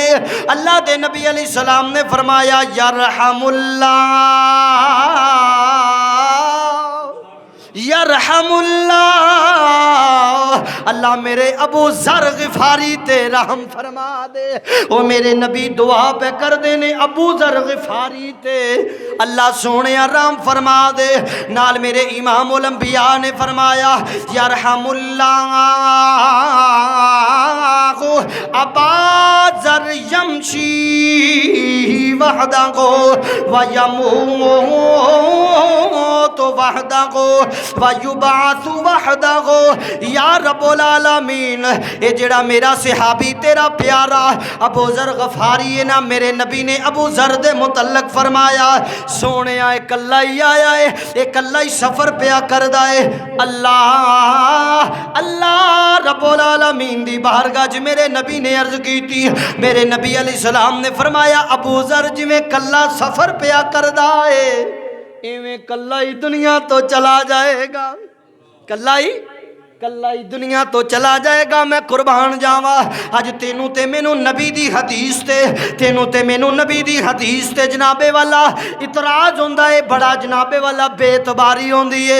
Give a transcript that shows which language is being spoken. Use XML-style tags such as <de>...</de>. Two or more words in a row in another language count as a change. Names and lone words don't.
<pa>اللہ دے نبی علیہ السلام نے فرمایا,</pa> <ar>يرحم الله، يرحم الله,</ar> <pa>اللہ میرے ابو ذر غفاری تے رحم فرما دے. او میرے نبی دعا پے کر دینے ابو ذر غفاری تے اللہ سونے رحم فرما دے. نال میرے امام الانبیاء نے فرمایا</pa> <ar>يرحم الله أبا ذر يمشي وحده ويموت وحده ويبعث وحده. يا رب العالمين</ar> <pa>ایہ جیہڑا میرا صحابی تیرا پیارا ابو ذر غفاری ہے نا، میرے نبی نے ابو ذر دے متعلق فرمایا سونے کلا ہی آیا ہے، ایک کلا ہی سفر پیا کردا ہے. اللہ اللہ</pa> <ar>رب العالمين</ar> <pa>دی بارگاہ چ میرے نبی نے عرض کی تھی، میرے نبی علیہ السلام نے فرمایا ابو ذر جویں کلا سفر پیا کردا ہے ایویں کلا ہی دنیا تو چلا جائے گا، کلا ہی دنیا تو چلا جائے گا. میں قربان جاواں اج تینوں تے مینوں نبی دی حدیث تے تینوں تے مینوں نبی دی حدیث تے جنابِ والا اعتراض ہوندا ہے، بڑا جنابِ والا بے اعتباری ہوندی ہے.</pa>